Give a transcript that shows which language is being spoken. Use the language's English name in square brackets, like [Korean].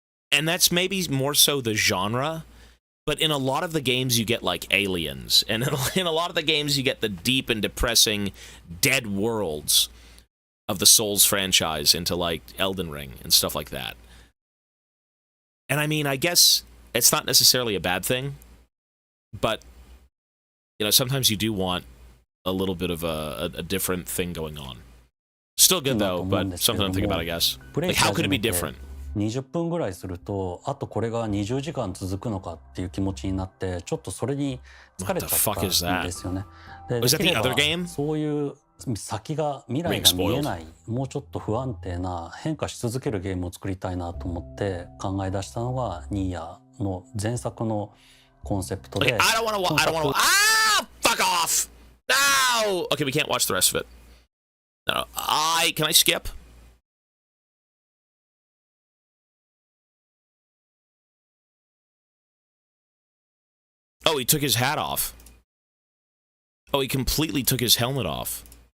[English] And that's maybe more so the genre, but in a lot of the games you get like aliens, and in a lot of the games you get the deep and depressing dead worlds of the Souls franchise into like Elden Ring and stuff like that. And I mean, I guess it's not necessarily a bad thing, but sometimes you do want a little bit of a different thing going on. Still good though, but something to think about, I guess. Like, how could it be different? [Japanese] 20分ぐらいすると、あとこれが20時間続くのかっていう気持ちになって、ちょっとそれに疲れちゃったんですよね。で、できればそういう先が未来が見えない、もうちょっと不安定な変化し続けるゲームを作りたいなと思って考え出したのがニーヤの前作のコンセプトで。 [English] I don't want to. Ah, fuck off! No. Okay, we can't watch the rest of it. No, can I skip? Oh, he took his hat off. Oh, he completely took his helmet off.